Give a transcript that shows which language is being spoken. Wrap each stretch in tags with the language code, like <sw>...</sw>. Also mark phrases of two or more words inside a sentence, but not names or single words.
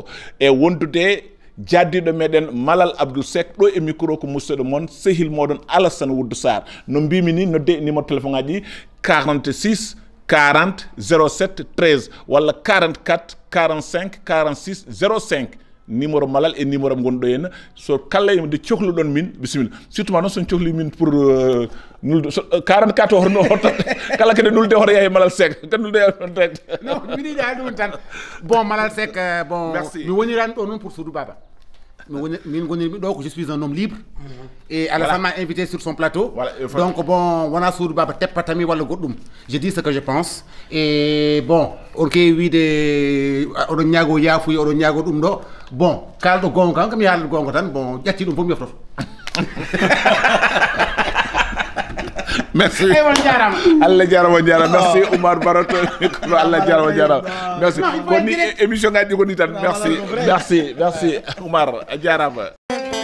<ff>e wondude jaddiɗo meɗen Malal Abdou Seck ɗo e micro ko musidɗo moon sehil moɗon Alassane Woudou Sarr no mbimi ni nodde</ff> <fr>numéro téléphone</fr> <ff>ngaji 46 40 07 13 walla 44 45 46 05 numéro Malal e numéro am gonɗo henna so kala de cohluɗon min bisimilla surtout ma noon son cohli min pour nulde 44 horno hoto kala kede nulde hoto yahi Malal Seck kede nulde direct non mbiɗa yiɗi ɗum tan bon Malal Seck bon mi wonirani ɗo noon pour Soudou Baba min gonirmi ɗo ko</ff> <fr>je suis un homme libre et Alassane m'a invité sur son plateau donc bon</fr> <ff>wona Soudou Baba teppatami walla goɗɗum</ff> <fr>je dis ce que je pense et bon</fr> <ff>on keewi wiide oɗon ñaago yaafuya oɗon ñaago ɗum ɗo bon kalɗo gonga kan kam yaalde gonga tan bon ƴatti ɗum fof mi yoftoto merci Allah jarama merci Oumar Barato ko Allah jarama merci koni émission ngaji ko ni tan merci Oumar jarama</ff>